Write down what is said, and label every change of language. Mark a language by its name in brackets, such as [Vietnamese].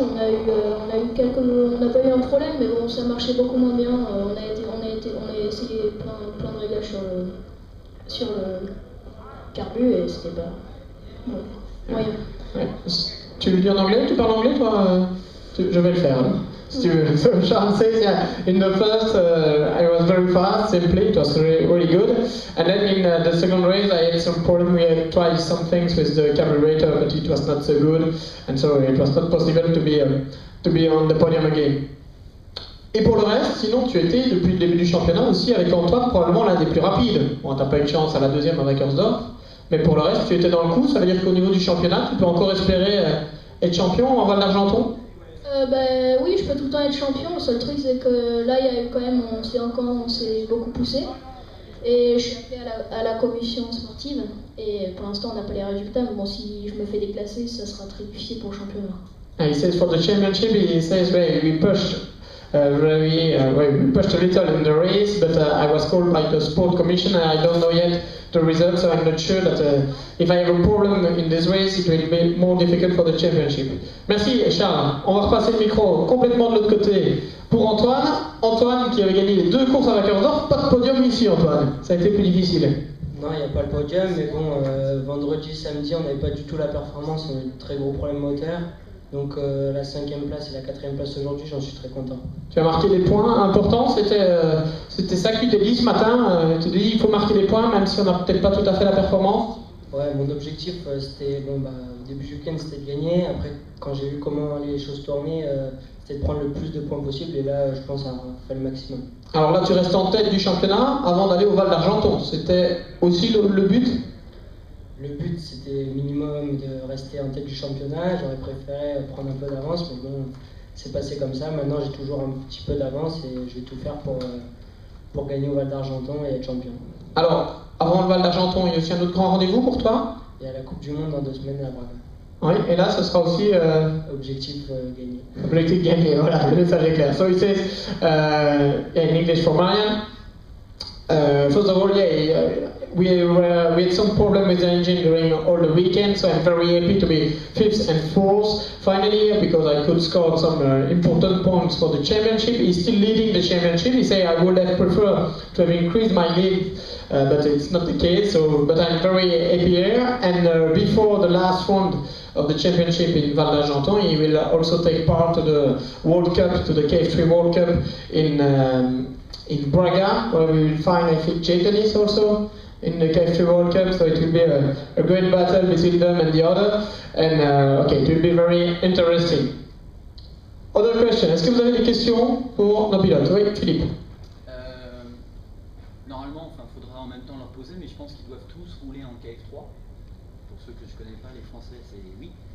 [French] On n'a pas eu un problème, mais bon, ça marchait beaucoup moins bien. On a essayé plein de réglages sur le carbu et c'était pas moyen. Ouais. Tu le dis en anglais? Tu parles anglais toi? Je vais le faire. Si tu veux. [English] So Charles says, yeah, in the first I was very fast, simply, it was really good. And then in the second race I had some problem, we had tried some things with the carburetor, but it was not so good, and so it was not possible to be on the podium again. [French] Et pour le reste, sinon tu étais depuis le début du championnat aussi avec Antoine probablement l'un des plus rapides. Bon, t'as pas eu de chance à la deuxième avec Wackersdorf, mais pour le reste tu étais dans le coup, ça veut dire qu'au niveau du championnat tu peux encore espérer être champion en Val d'Argenton? Oui, je peux tout le temps être champion. Le seul truc, c'est que là, il y a eu quand même, on s'est beaucoup poussé. Et je suis appelé à la commission sportive. Et pour l'instant, on n'a pas les résultats. Mais bon, si je me fais déclasser, ça sera très difficile pour le championnat. [English] And he says for the championship, he says we pushed we pushed a little in the race, but I was called by the sport commission and I don't know yet the results, so I'm not sure that if I have a problem in this race, it will be more difficult for the championship. [French] Merci Charles. On va repasser le micro complètement de l'autre côté pour Antoine. Antoine qui avait gagné les 2 courses à Wackersdorf, pas de podium ici Antoine. Ça a été plus difficile. Non, il n'y a pas le podium, mais bon, vendredi, samedi, on n'avait pas du tout la performance, on a eu de très gros problèmes moteurs. Donc la 5e place et la 4e place aujourd'hui, j'en suis très content. Tu as marqué des points importants, c'était ça que tu t'es dit ce matin, tu t'es dit il faut marquer des points même si on n'a peut-être pas tout à fait la performance. Ouais, mon objectif c'était, au début du week-end c'était de gagner, après quand j'ai vu comment les choses tournaient, c'était de prendre le plus de points possible et là je pense avoir fait le maximum. Alors là tu restes en tête du championnat avant d'aller au Val d'Argenton, c'était aussi le but? Le but c'était minimum de rester en tête du championnat, j'aurais préféré prendre un peu d'avance, mais bon, c'est passé comme ça. Maintenant j'ai toujours un petit peu d'avance et je vais tout faire pour gagner au Val d'Argenton et être champion. Alors, avant le Val d'Argenton, il y a aussi un autre grand rendez-vous pour toi? Il y a la Coupe du Monde dans 2 semaines à Braga. Oui, et là ce sera aussi... Objectif gagné. Objectif gagné, voilà, le message est clair. [English] So he says, in English for Marian, first of all, we had some problem with the engine during all the weekend, so I'm very happy to be 5th and 4th finally because I could score some important points for the championship. He's still leading the championship. He said I would have preferred to have increased my lead, but it's not the case. But I'm very happy here. And before the last round of the championship in Val d'Argenton, he will also take part to the World Cup, to the KF3 World Cup in Braga, where we will find I think Jaytonis also in the KF3 World Cup, so it will be a great battle between them and the other, and okay, it will be very interesting. Other question, [French] est-ce que vous avez des questions pour nos pilotes? Oui, Philippe. Normalement, il faudra en même temps leur poser, mais je pense qu'ils doivent tous rouler en KF3. Pour ceux que je connais pas, les Français, c'est oui.